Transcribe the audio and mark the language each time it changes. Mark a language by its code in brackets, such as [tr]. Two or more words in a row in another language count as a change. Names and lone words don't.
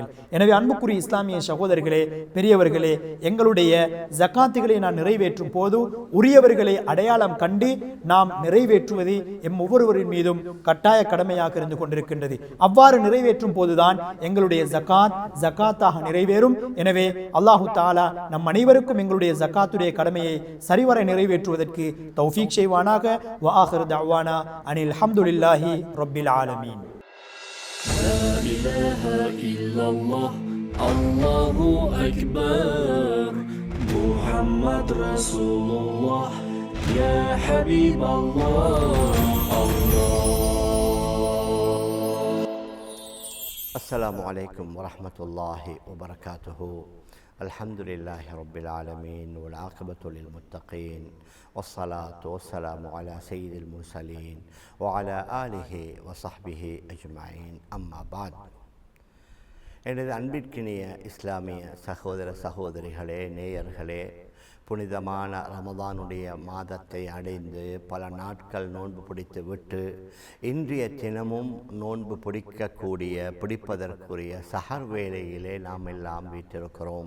[ta] எனவே அன்புக்குரிய இஸ்லாமிய சகோதரர்களே, பெரியவர்களே, எங்களுடைய ஜகாத்துகளை நான் நிறைவேற்றும் போது உரியவர்களை அடையாளம் கண்டு நாம் நிறைவேற்றுவது எம் ஒவ்வொருவரின் மீதும் கட்டாய கடமையாக இருந்து கொண்டிருக்கின்றது. அவ்வாறு நிறைவேற்றும் போதுதான் எங்களுடைய ஜகாத்தாக நிறைவேறும். எனவே [ar] الله تعالى [ta] நம் அனைவருக்கும் எங்களுடைய ஜகாத்துடைய கடமையை சரிவர நிறைவேற்றுவதற்கு தௌஃபீக் செய்வானாக. [ar] وآخر دعوانا أن الحمد لله رب العالمين. لا إله إلا الله الله أكبر محمد رسول الله يا حبيب الله السلام عليكم ورحمة الله وبركاته. الحمد لله رب العالمين والعاقبة للمتقين والصلاة والسلام على سيد المرسلين وعلى آله وصحبه أجمعين. أما بعد. [ta] எனது அன்பிற்கினிய இஸ்லாமிய சகோதர சகோதரிகளே, நேயர்களே, புனிதமான ரமதானுடைய மாதத்தை அடைந்து பல நாட்கள் நோன்பு பிடித்து விட்டு இன்றைய தினமும் நோன்பு பிடிப்பதற்குரிய சஹர் வேளையிலே நாம் எல்லாம் வீட்டிருக்கிறோம்.